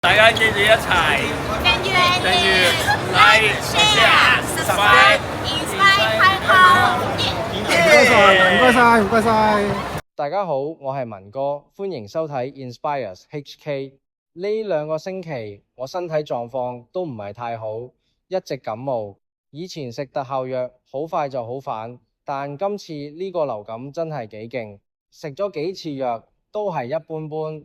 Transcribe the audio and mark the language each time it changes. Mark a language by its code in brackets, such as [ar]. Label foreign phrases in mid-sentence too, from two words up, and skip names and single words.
[yue] 大家記住一齊訂閱、 [en] like、share、subscribe、 [yue] 唔該晒，唔該晒。大家好，我係文哥，歡迎收睇 Inspires HK。呢2個星期我身體狀況都唔係太好，一直感冒。以前食特效藥好快就好返，但今次呢個流感真係幾勁，食咗幾次藥都係一般般。